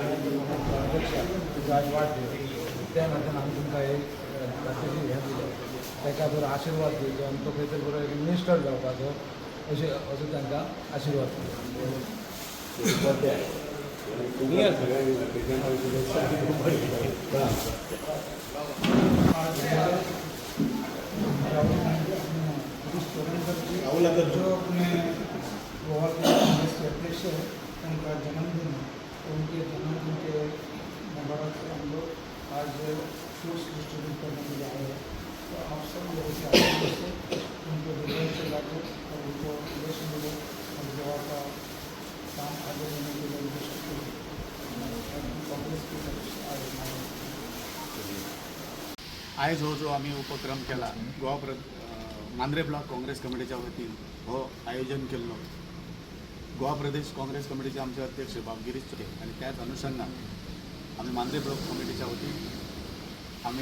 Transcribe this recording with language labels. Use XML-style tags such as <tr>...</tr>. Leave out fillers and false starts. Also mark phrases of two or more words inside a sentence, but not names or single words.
<kok>त्या खातीर आमी तुमकां एक हे दिलें ताका बरो आशिर्वाद दिवचो आनी तो खंय तरी बरो एक मिनिस्टर जावपाचो असो तांकां आशिर्वाद</kok> <hi>जो अपने गोवा के कांग्रेस के अध्यक्ष है उनका जन्मदिन है, तो उनके जन्मदिन के मुबारक से हम लोग आज</hi> <en>fruits distribute</en> <hi>करने के लिए आए हैं। तो आप सब लोगों के आशीर्वाद से उनको विजय से लाकर और उनको यश मिले और गोवा का काम आगे बढ़ने के लिए उनको शक्ति मिले। कांग्रेस की तरफ से आज</hi> <kok>आयज हो जो आम्ही उपक्रम केला मांद्रे ब्लॉक काँग्रेस कमिटीच्या वतीन हो आयोजन केल्लो गोवा प्रदेश काँग्रेस कमिटीचे आमचे अध्यक्ष बाब गिरीश चोटे आणि त्याच अनुषंगान आम्ही मांद्रे ब्लॉक कमिटीच्या वतीन आम्ही</kok>